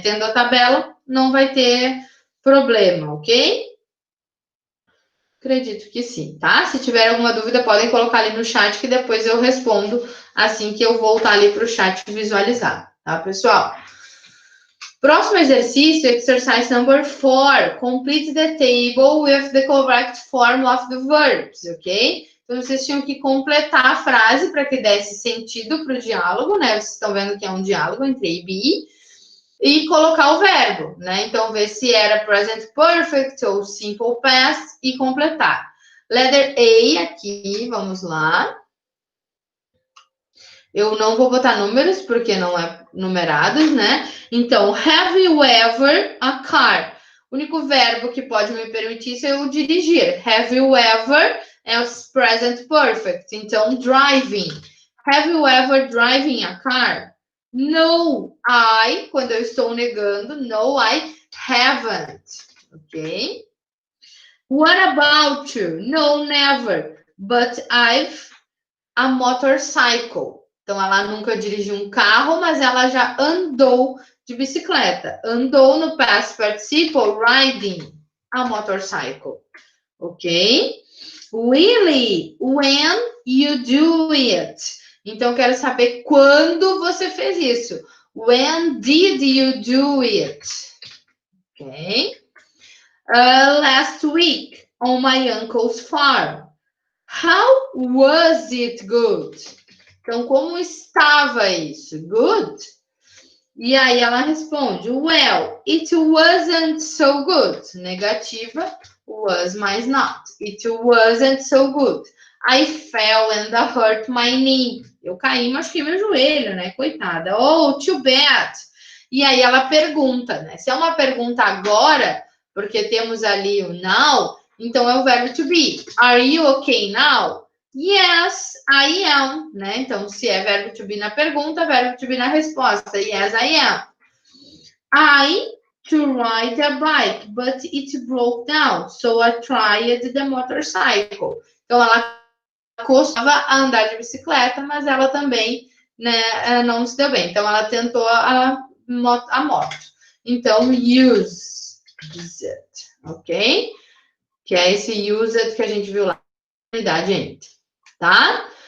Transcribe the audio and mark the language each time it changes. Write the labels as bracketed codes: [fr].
[pt] Tendo a tabela, não vai ter problema, ok? Acredito que sim, tá? Se tiver alguma dúvida, podem colocar ali no chat, que depois eu respondo assim que eu voltar ali para o chat visualizar, tá, pessoal? Próximo exercício, [en] exercise number 4. Complete the table with the correct form of the verbs, ok? [pt] Então, vocês tinham que completar a frase para que desse sentido para o diálogo, né? Vocês estão vendo que é um diálogo entre A e B. E colocar o verbo, né? Então, ver se era present perfect ou simple past e completar. Letter A aqui, vamos lá. Eu não vou botar números, porque não é numerados, né? Então, [en] have you ever a car? [pt] O único verbo que pode me permitir isso é eu dirigir. [en] Have you ever [pt] é o [en] present perfect. [pt] Então, [en] driving. Have you ever driving a car? No, I, [pt] quando eu estou negando, [en] no, I haven't. Ok? What about you? No, never. But I've a motorcycle. [pt] Então, ela nunca dirigiu um carro, mas ela já andou de bicicleta. Andou no [en] past participle, riding a motorcycle. Ok? Really? When you do it? [pt] Então, quero saber quando você fez isso. [en] When did you do it? Ok? Last week, on my uncle's farm. How was it good? [pt] Então, como estava isso? [en] Good? [pt] E aí ela responde, [en] well, it wasn't so good. [pt] Negativa, [en] was mais not. It wasn't so good. I fell and I hurt my knee. [pt] Eu caí e machuquei meu joelho, né? Coitada. [en] Oh, too bad. [pt] E aí ela pergunta, né? Se é uma pergunta agora, porque temos ali o now, então é o verbo to be. [en] Are you okay now? Yes, I am, né? [pt] Então, se é verbo to be na pergunta, verbo to be na resposta. [en] Yes, I am. I to ride a bike, but it broke down, so I tried the motorcycle. [pt] Então, ela costumava andar de bicicleta, mas ela também, né, não se deu bem. Então, ela tentou a moto. Então, use it, ok? Que é esse use it que a gente viu lá na unidade entre. Tá?